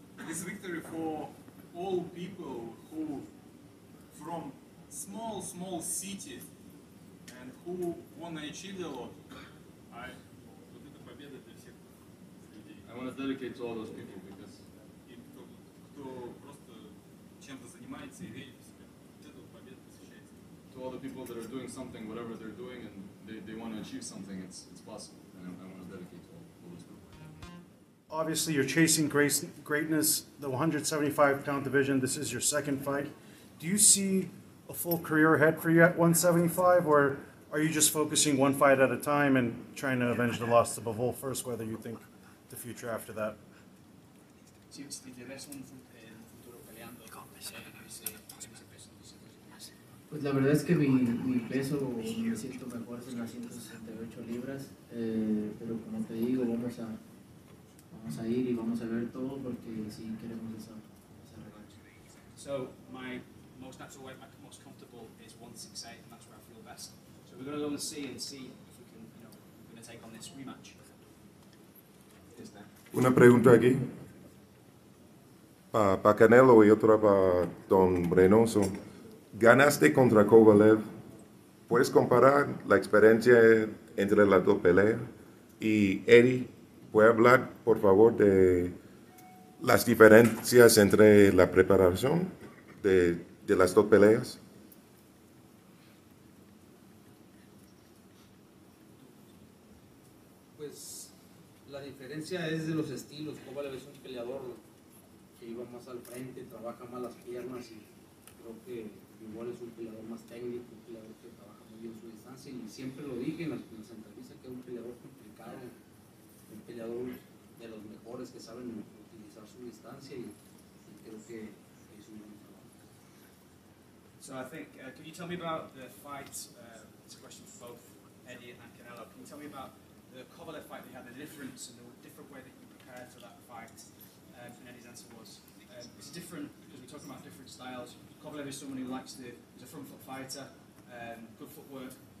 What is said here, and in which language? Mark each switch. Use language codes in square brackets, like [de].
[en] is victory for all people who from small cities and who wanna achieve a lot. [ru] Вот эта победа для всех людей. [en] I want to dedicate to all those people because [ru] И кто просто чем-то занимается и верит в себя. Вот эта вот победа посвящается. [en] to all the people that are doing something, whatever they're doing, and they want to achieve something, it's possible. And I want to dedicate to all those people. Obviously, you're chasing greatness, the 175-pound division. This is your second fight. Do you see a full career ahead for you at 175, or are you just focusing one fight at a time and trying to avenge the loss to Bivol first, whether you think the future after that? [es] Si te ves un futuro peleando en ese peso. Pues la verdad es que mi peso me siento mejor en las 168 libras, pero como te digo, vamos a ir y vamos a ver todo porque sí queremos esa revancha. [en] So my most natural weight, my most comfortable is 168, and that's where I feel best. So we're going to go and see if we can, we're going to take on this rematch. [es] Una pregunta aquí. Para Canelo y otra para Don Reynoso. Ganaste contra Kovalev. ¿Puedes comparar la experiencia entre las dos peleas? Y Eddie, ¿puede hablar, por favor, de las diferencias entre la preparación de las dos peleas? Pues la diferencia es de los estilos. Kovalev es un peleador que iba más al frente, trabaja más las piernas, y creo que Bivol es un peleador más técnico, un peleador que trabaja muy bien su distancia, y siempre lo dije en las entrevistas que es un peleador complicado, un peleador de los mejores que saben utilizar su distancia, y creo que es un buen trabajo. [en] So I think, can you tell me about the fight? It's a question for both Eddie and Canelo. Can you tell me about the Kovalev fight that you had, the difference and the different way that you prepared for that fight? And Eddie's answer was, it's different because we're talking about different styles. Kovalev is someone who he's a front foot fighter, good footwork.